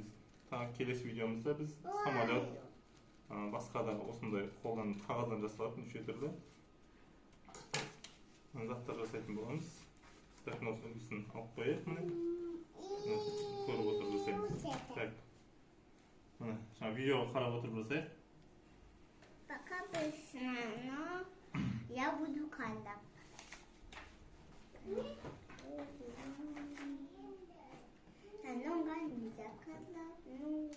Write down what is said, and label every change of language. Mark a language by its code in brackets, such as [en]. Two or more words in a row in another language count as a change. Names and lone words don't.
[kk] Келесі видеомызда біз самолет басқа да осындай қолдан қағаздан жасалатын неше түрлі заттар жасайтын боламыз. Так, осыны алып қояйық міне. Көріп отырып жасаймыз. Так. Міне, жаңа видеоға қарап отырып жасайық. [ru] Пока быстро, но я буду калап. Много нельзя калап, ну...